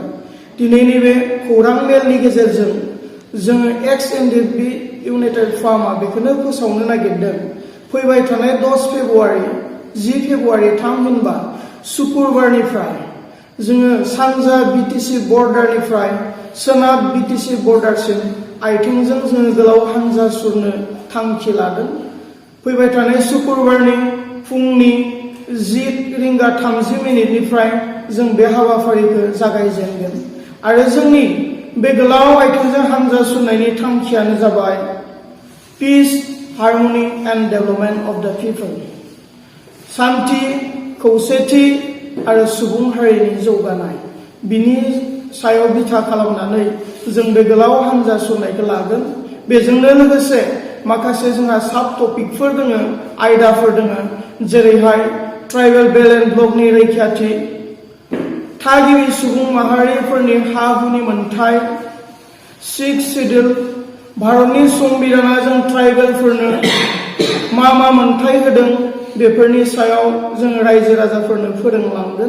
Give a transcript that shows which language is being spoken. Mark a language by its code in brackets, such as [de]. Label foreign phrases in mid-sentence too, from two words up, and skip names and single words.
[brx] दिनैनि बे खौरां मेलनि गेजेरजों जोङो एक्स एनडिएफबि इउनाइटेड फार्मआ बेखौनो फोसावनो नागिरदों फैबाय थानाय 10 फेब्रुआरि 10 फेब्रुआरि थामहिनबा सुक्रुबारनिफ्राय जोङो सानजा BTC बर्डारनिफ्राय सोनाब BTC बर्डारसिम आथिंजों जोङो गोलाव हानजा सुरनो थांखि लादों। फैबाय थानाय सुक्रुबारनि फुंनि 10:30 जों बे हाबाफारिखौ जागायजेनगोन आरो जोंनि बे गोलाव आथिंजों हानजा सुरनायनि थांखियानो जाबाय [en] peace harmony and development of the people, [brx] शांति, खौसेथि आरो सुबुं हारिनि जौगानाय। बिनि सायाव बिथा खालामनानै जों बे गोलाव हानजा सुरनायखौ लागोन। बेजोंनो लोगोसे माखासे जोंहा साब टपिकफोर दङ, आयदाफोर दङ, जेरैहाय [en] tribal belt and [brx] ब्लकनि रैखाथि, थागिबि सुबुं माहारिफोरनि हा हुनि मोनथाय, 6 शिड्यूल, भारतनि संबिधाना जों ट्राइबेलफोरनो मा मोनथाय होदों बेफोरनि सायाव जोङो रायजो राजाफोरनो फोरोंलांगोन।